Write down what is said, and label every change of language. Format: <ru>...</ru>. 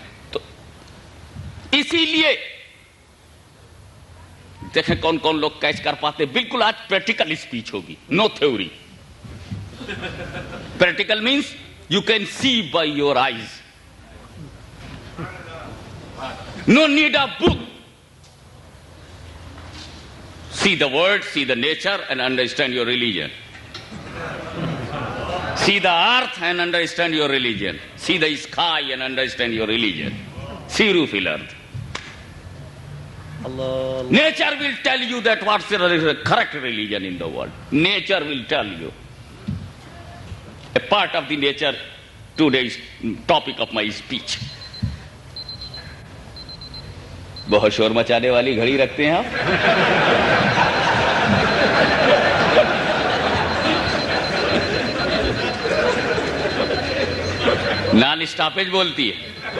<ur>تو اسی لیے دیکھیں کون کون لوگ کیچ کر پاتے۔ بالکل آج پریکٹیکل اسپیچ ہوگی،</ur> <en>No theory. Practical means you can see by your eyes, no need a book. See the word, see the nature and understand your religion. See the earth and understand your religion. See the sky and understand your religion. See roof earth. Allah. Nature will tell you that what's the correct religion in the world. Nature will tell you. A part of the nature, today's topic of my speech.</en> <ur>بہت شور مچانے والی گھڑی رکھتے ہیں آپ۔ Naan stoppage بولتی ہے۔</ur>